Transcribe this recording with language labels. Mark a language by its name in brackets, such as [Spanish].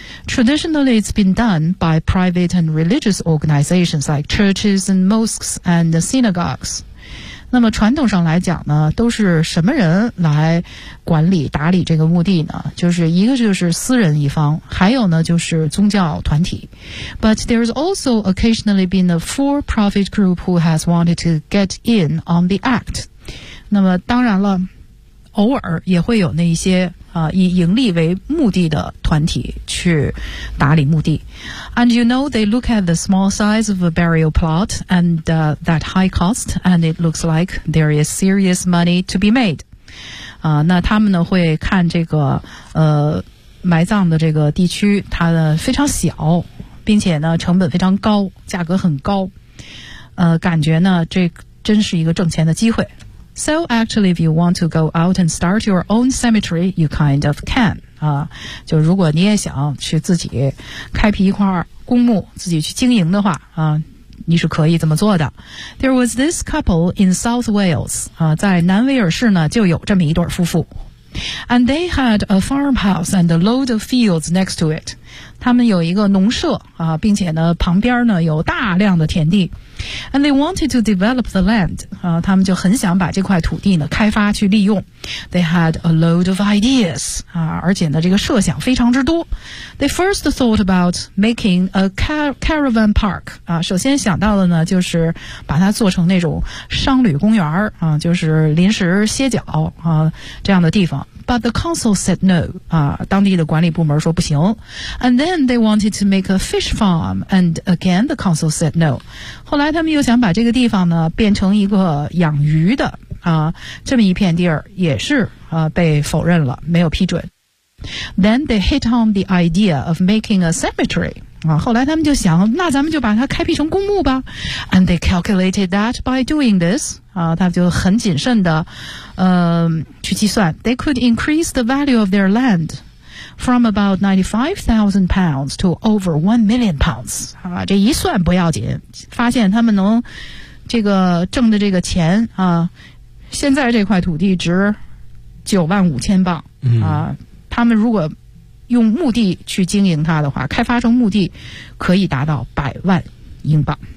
[English] Traditionally, it's been done by private and religious organizations like churches and mosques and synagogues. [Chinese] 那么传统上来讲呢，都是什么人来管理打理这个墓地呢？就是一个就是私人一方，还有呢就是宗教团体。 [English] But there's also occasionally been a for-profit group who has wanted to get in on the act. [Chinese] 那么当然了，偶尔也会有那一些以盈利为目的的团体去打理墓地。 [English] And you know, they look at the small size of a burial plot and that high cost, and it looks like there is serious money to be made. [Chinese] 那他们呢会看这个埋葬的这个地区，它的非常小，并且呢成本非常高，价格很高。感觉呢这真是一个挣钱的机会。 [English] So actually, if you want to go out and start your own cemetery, you kind of can. [Chinese] 就如果你也想去自己开辟一块公墓，自己去经营的话，你是可以这么做的。 [English] There was this couple in South Wales. [Chinese] 在南威尔士呢，就有这么一对夫妇。 [English] And they had a farmhouse and a load of fields next to it. [Chinese] 他们有一个农舍并且呢旁边呢有大量的田地。 [English] And they wanted to develop the land. [Chinese] 他们就很想把这块土地呢开发去利用。 [English] They had a load of ideas. [Chinese] 而且呢这个设想非常之多。 [English] They first thought about making a caravan park. [Chinese] 首先想到的呢就是把它做成那种商旅公园就是临时歇脚这样的地方。 [English] But the council said no. [Chinese] 当地的管理部门说不行。 [English] And then they wanted to make a fish farm. And again, the council said no. [Chinese] 后来他们又想把这个地方呢变成一个养鱼的这么一片地儿也是被否认了，没有批准。 [English] Then they hit on the idea of making a cemetery. [Chinese] 啊，后来他们就想，那咱们就把它开辟成公墓吧。 [English] And they calculated that by doing this, [Chinese] 啊，他们就很谨慎的，去计算 [English] ，they could increase the value of their land from about £95,000 to over £1,000,000。 [Chinese] 啊，这一算不要紧，发现他们能这个挣的这个钱啊，现在这块土地值£95,000。嗯，啊，他们如果用墓地去经营它的话，开发成墓地可以达到£100,000。